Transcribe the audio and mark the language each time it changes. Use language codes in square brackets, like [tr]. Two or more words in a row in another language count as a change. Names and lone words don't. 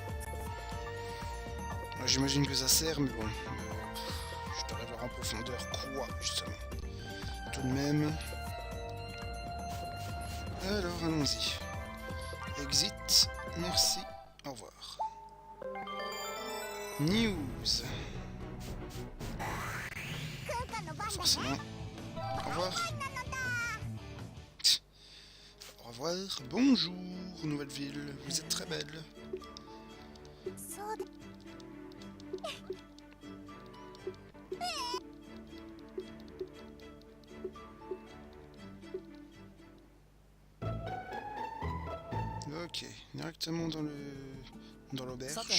[fr] J'imagine que ça sert, mais bon. Je dois voir en profondeur quoi, justement. Tout de même. Alors, allons-y. Exit, merci, au revoir. News. [ja] クータの番だね。 [fr] Forcément. Au revoir. Au revoir. Bonjour, nouvelle ville. Vous êtes très belle. [ja] そうで。 [fr] Ok, directement dans l'auberge.